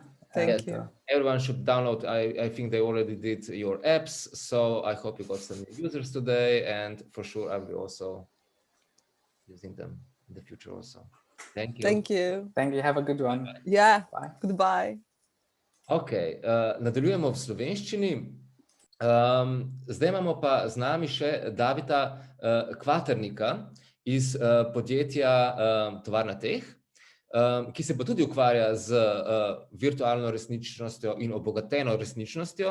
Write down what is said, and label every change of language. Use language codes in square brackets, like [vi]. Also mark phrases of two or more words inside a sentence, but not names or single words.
[en] Thank you. Everyone should download. I think they already did your apps, so I hope you got some new users today, and for sure I will also using them in the future also. Thank you. Thank you. Thank you. Have a good one. Yeah. Bye. Goodbye. [sl] Ok, nadaljujemo v slovenščini. Zdaj imamo pa z nami še Davida Kvaternika iz podjetja Tovarna Teh, ki se pa tudi ukvarja z virtualno resničnostjo in obogateno resničnostjo.